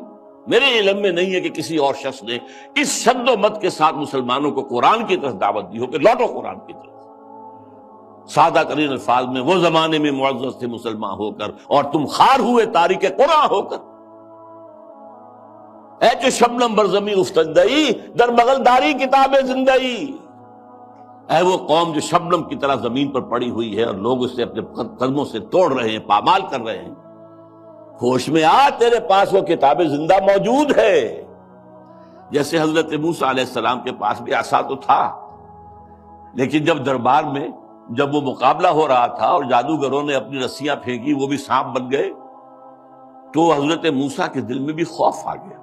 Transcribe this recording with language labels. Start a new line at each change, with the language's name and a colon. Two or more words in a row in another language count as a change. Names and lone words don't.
Urdu: میرے علم میں نہیں ہے کہ کسی اور شخص نے اس شد و مت کے ساتھ مسلمانوں کو قرآن کی طرف دعوت دی ہو کہ لوٹو قرآن کی طرف. سادہ ترین الفاظ میں، وہ زمانے میں معزز تھے مسلمان ہو کر اور تم خار ہوئے تاریک قرآن ہو کر.
Persian: اے جو شبنم بر زمین افتندئی در بغل داری کتاب زندئی.
Urdu: اے وہ قوم جو شبنم کی طرح زمین پر پڑی ہوئی ہے اور لوگ اسے اپنے قدموں سے توڑ رہے ہیں، پامال کر رہے ہیں، ہوش میں آ، تیرے پاس وہ کتاب زندہ موجود ہے. جیسے حضرت موسیٰ علیہ السلام کے پاس بھی عصا تو تھا، لیکن جب دربار میں جب وہ مقابلہ ہو رہا تھا اور جادوگروں نے اپنی رسیاں پھینکی، وہ بھی سانپ بن گئے، تو حضرت موسیٰ کے دل میں بھی خوف آ گیا.